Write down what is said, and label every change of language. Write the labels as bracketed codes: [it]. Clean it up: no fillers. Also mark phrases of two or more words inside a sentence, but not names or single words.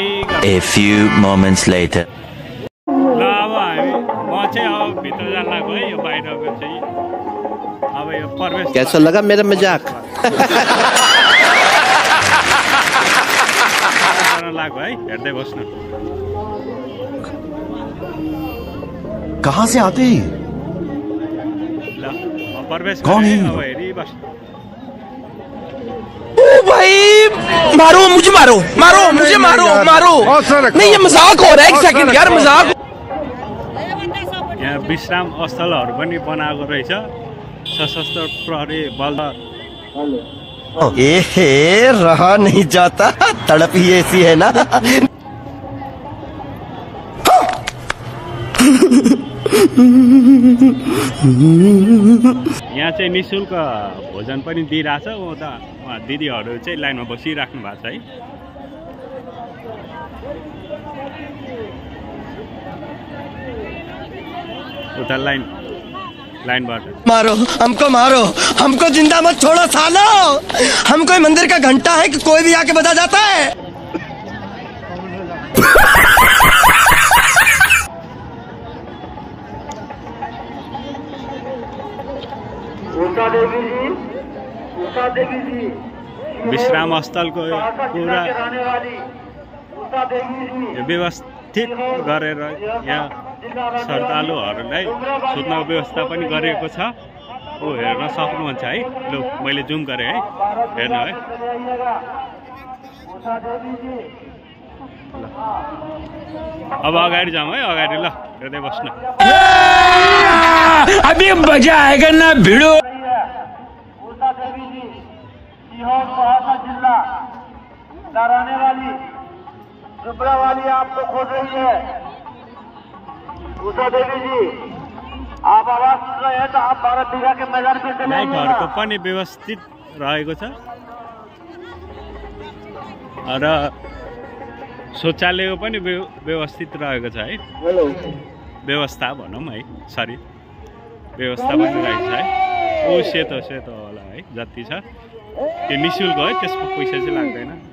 [en] A few moments later. [ne] ल अब हामी म चाहिँ अब भित्र जान लाग्यो है यो बाहिरको चाहिँ अब यो प्रवेश [hi] कैसा लगा मेरा मजाक [ne] लाग्यो है हेर्दै बस्नु [hi] कहाँ से आते [ne] ल प्रवेश [hi] कौन है? [ne] अब हेरि बस्नु [hi] भाई मारो मुझे मारो मारो मुझे मारो मारो नहीं ये मजाक हो रहा है एक सेकंड यार मजाक [ne] यहाँ विश्राम स्थलहरू पनि बनाएको रहेछ सशस्त्र प्रहरी बल [hi] ए रहा नहीं जाता तड़प ही ऐसी है ना [ne] यहाँ चाहिँ निःशुल्क भोजन पनि दिइरहेछ उता दिदीहरू चाहिँ लाइनमा बसिराख्नु भएको छ है उता लाइनबाट [hi] मारो हमको जिंदा मत छोड़ो सालो हम कोई मंदिर का घंटा है कि कोई भी आके बजा जाता है [ne] विश्राम स्थलको पुरा व्यवस्थित गरेर यहाँ श्रद्धालुहरूलाई सुत्नको व्यवस्था पनि गरिएको छ ओ हेर्न सक्नुहुन्छ है ल मैले जुम गरेँ है हेर्नु है अब अगाडि जाउँ है अगाडि ल हेर्दै बस्नु [hi] अभी मजा आएगा ना भिड़ो आपको खोज रही है उषा देवी जी आप आवाज सुन रहे हैं तो आप 12 बीघा के मैदान पे चले [ne] लाइटहरूको पनि व्यवस्थित रहेको छ र शौचालयको पनि व्यवस्थित रहेको छ है, व्यवस्था भनौँ है, सरी व्यवस्था पनि रहेको छ है। ओ सेतो सेतो होला है, जति छ त्यो निःशुल्क है, त्यसको पैसा चाहिँ लाग्दैन।